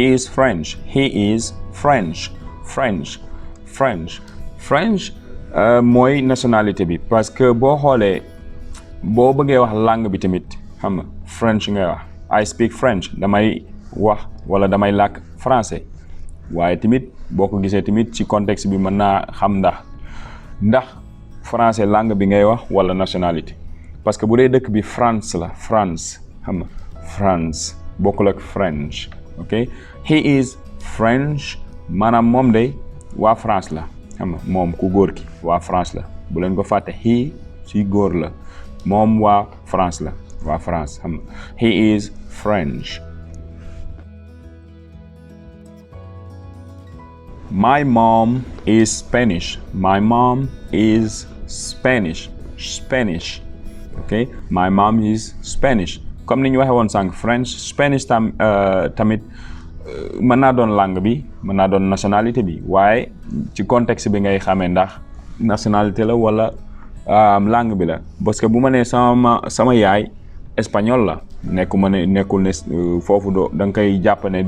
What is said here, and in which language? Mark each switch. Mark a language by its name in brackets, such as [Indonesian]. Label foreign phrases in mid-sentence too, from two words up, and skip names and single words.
[Wolof] Mooy nationalité bi parce que boo xoolee boo bëggee wax langue bi tamit xam nga French ngay wax [English] I speak French [Wolof] damay wax wala damay làkk français waaye tamit boo ko gisee tamit ci contexte bi mën naa xam ndax français langue bi ngay wax wala nationalité parce que bu dee dëkk bi France la France xam nga France bokkul ak French [English] ok he is French [Wolof] maanaam moom de waa France la xam nga moom ku góor ki waa France la bu leen ko fàtte he ci góor la moom waa France la waa France xam nga [English] he is French. My mom is Spanish. My mom is Spanish. Okay my mom is Spanish [Wolof] comme ni ñu waxee woon sànq French Spanish tamit mën naa doon langue bi mën naa doon nationalité bi waaye ci contexte bi ngay xamee ndax nationalité la wala langue bi la parce que bu ma nee sama yaay espagnol la nekkul ne foofu da nga koy jàpp ne